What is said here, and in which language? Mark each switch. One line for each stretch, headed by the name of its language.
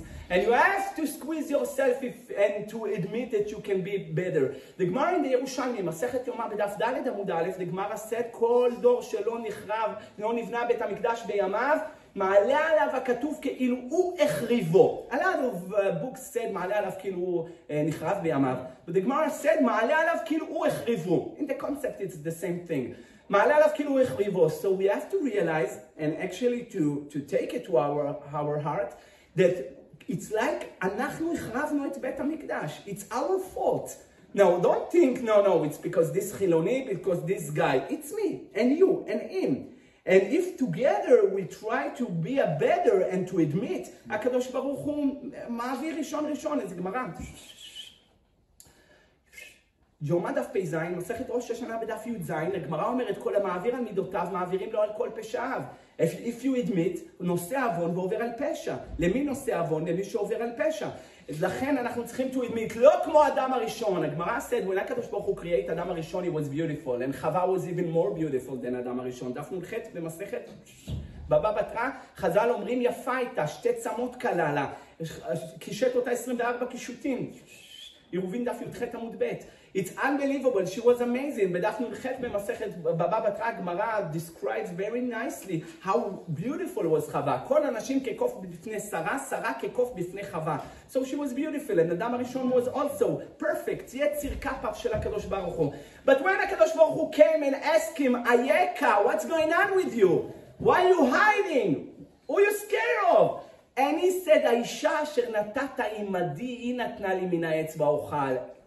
English: And you have to squeeze yourself and to admit that you can be better. The Gemara in the Yerushalmi,
Hebrew: מסכת יומא בדף ד' עמוד א',
English: the Gemara said,
Hebrew: כל דור שלא נחרב, לא נבנה בית המקדש בימיו, מעלה עליו הכתוב כאילו הוא החריבו.
English: A lot of books said,
Hebrew: מעלה עליו כאילו הוא נחרב בימיו.
English: But the Gemara said,
Hebrew: מעלה עליו כאילו הוא החריבו.
English: In the concept, it's the same thing.
Hebrew: מעלה עליו כאילו החריבו.
English: So we have to realize, and actually to take it to our heart, that it's like
Hebrew: אנחנו החרבנו את בית המקדש.
English: It's our fault. No, don't think, no, it's because this חילוני, because this guy. It's me, and you, and him. And if together we try to be a better and to admit,
Hebrew: הקדוש ברוך הוא מעביר ראשון, איזה גמרא. יומא דף פ"ז, מסכת ראש השנה בדף י"ז, הגמרא אומרת, כל המעביר על מידותיו, מעבירים לו על כל פשעיו.
English: If you admit,
Hebrew: נושא עוון ועובר על פשע. למי נושא עוון? למי שעובר על פשע. לכן אנחנו צריכים
English: to admit,
Hebrew: לא כמו אדם הראשון.
English: הגמרא said, when הקדוש ברוך הוא create אדם הראשון, he was beautiful, and חווה was even more beautiful than אדם הראשון.
Hebrew: דף נ"ח במסכת בבא בתרא, חז"ל אומרים, יפה הייתה, שתי צמות קלה לה, קישט אותה 24 קישוטים. עירובין דף י"ח עמוד ב'.
English: It's unbelievable, she was amazing.
Hebrew: בדף נ"ח במסכת בבא בתרא,
English: הגמרא describes very nicely how beautiful was חווה.
Hebrew: כל אנשים כקוף בפני שרה, שרה כקוף בפני חווה.
English: So she was beautiful, and אדם הראשון was also perfect,
Hebrew: יציר כפיו של הקדוש ברוך הוא.
English: But when הקדוש ברוך הוא came and asked him, אייכה, what's going on with you? Why are you hiding? Who are you scared of? And he said,
Hebrew: האישה אשר נתת עמדי, היא נתנה לי מן העץ ואוכל.